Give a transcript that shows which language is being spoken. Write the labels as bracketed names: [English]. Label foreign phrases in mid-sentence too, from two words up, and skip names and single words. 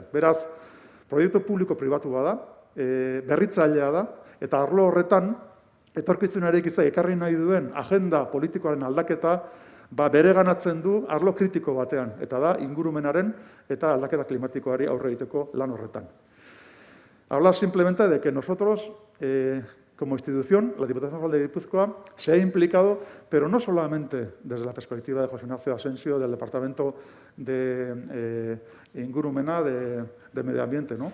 [Basque] Beraz, proiektu publiko-pribatu bada, berritzailea da, eta arlo horretan etorkizunari ikizek ekarri nahi duen agenda politikoaren aldaketa bereganatzen du arlo kritiko batean, eta da ingurumenaren eta aldaketa klimatikoari aurre egiteko lan horretan. [Spanish] Hablar simplemente de que nosotros, como institución, la Diputación Foral de Guipúzcoa, se ha implicado, pero no solamente desde la perspectiva de José Ignacio Asensio, del Departamento de Ingurumena, de Medio Ambiente, ¿no?